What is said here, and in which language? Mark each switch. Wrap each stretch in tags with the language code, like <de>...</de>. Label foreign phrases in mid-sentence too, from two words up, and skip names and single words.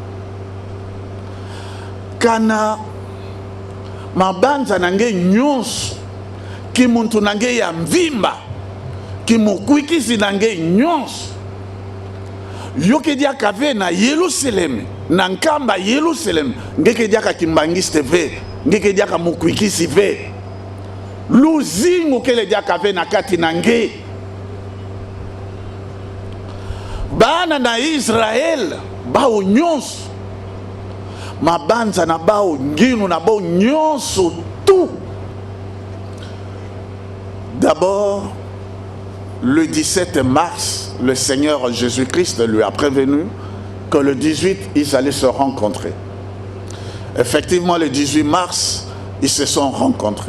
<ktu>kana mabanza nange nyonso ki muntu nange ya mvimba ki mukwikisi nange nyonso yoke dia kave na Yerusalem na nkamba Yerusalem ngeke dia ka kimbangiste ve ngeke dia ka mukwikisi ve luzingu kele dia kave na kati nange bana na Israel bao nyonso mabanza na bao nginu na bao nyonso tout.</ktu> <fr>D'abord le 17 mars le Seigneur Jésus-Christ lui a prévenu que le 18 ils allaient se rencontrer. Effectivement le 18 mars ils se sont rencontrés.</fr>